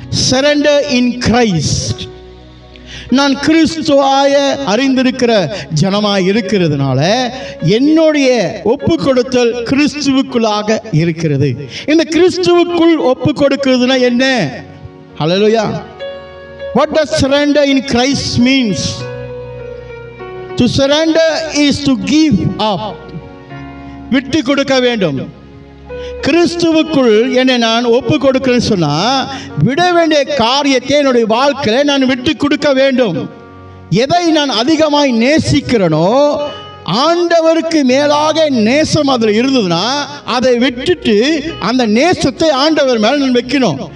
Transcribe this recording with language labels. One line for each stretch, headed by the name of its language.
English: Surrender in Christ.
Tamil: நான் கிறிஸ்துவாய அறிந்திருக்கிற ஜனமாய் இருக்கிறதுனால என்னுடைய ஒப்பு கொடுத்தல் கிறிஸ்துவுக்குள்ளாக இருக்கிறது. இந்த கிறிஸ்துவுக்குள் ஒப்பு கொடுக்கிறதுனா என்ன? அல்லேலூயா.
English: What does surrender in Christ means? To surrender is to give up.
Tamil: விட்டு கொடுக்க வேண்டும். கிறிஸ்துவுக்குள் என்னை நான் ஒப்பு கொடுக்கிறேன்னு சொன்னா விட வேண்டிய காரியத்தை என்னுடைய வாழ்க்கையில நான் விட்டு கொடுக்க வேண்டும். எதை நான் அதிகமாய் நேசிக்கிறேனோ, ஆண்டவருக்கு மேலாக நேசம் அதில் இருந்ததுன்னா அதை விட்டுட்டு அந்த நேசத்தை ஆண்டவர் மேல நான் வைக்கணும்.